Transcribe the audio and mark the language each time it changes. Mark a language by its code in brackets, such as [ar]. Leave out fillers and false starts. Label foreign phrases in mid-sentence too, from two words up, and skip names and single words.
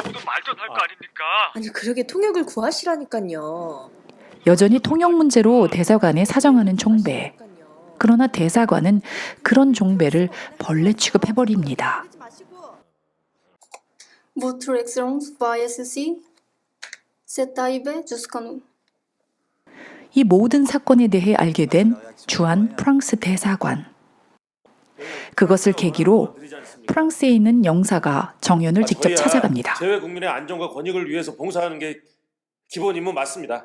[ko] 말도 안 할 거 아닙니까? 아니 그러게 통역을 구하시라니까요. 여전히 통역 문제로 대사관에 사정하는 종배. 그러나 대사관은 그런 종배를 벌레 취급해버립니다. [fr] Votre Excellence va ici. C'est arrivé jusqu'à nous. [ko] 이 모든 사건에 대해 알게 된 주한 프랑스 대사관. 그것을 계기로 프랑스에 있는 영사가 정연을 직접 찾아갑니다. 제외 국민의 안전과 권익을 위해서 봉사하는 게 기본 임무 맞습니다.